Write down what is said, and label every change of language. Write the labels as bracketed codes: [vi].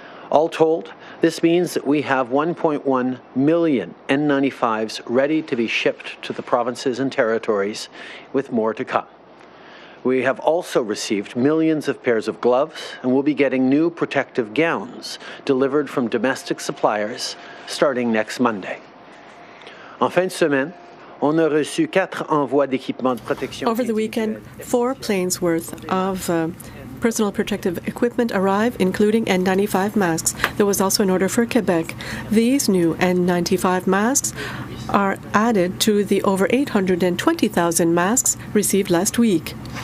[en] All told, this means that we have 1.1 million N95s ready to be shipped to the provinces and territories, with more to come. We have also received millions of pairs of gloves and will be getting new protective gowns delivered from domestic suppliers starting next Monday. [fr] En fin de semaine, on a reçu 4 envois d'équipements de protection. [en] Over the weekend, 4 planes worth of personal protective equipment arrived, including N95 masks. There was also an order for Quebec. These new N95 masks are added to the over 820,000 masks received last week.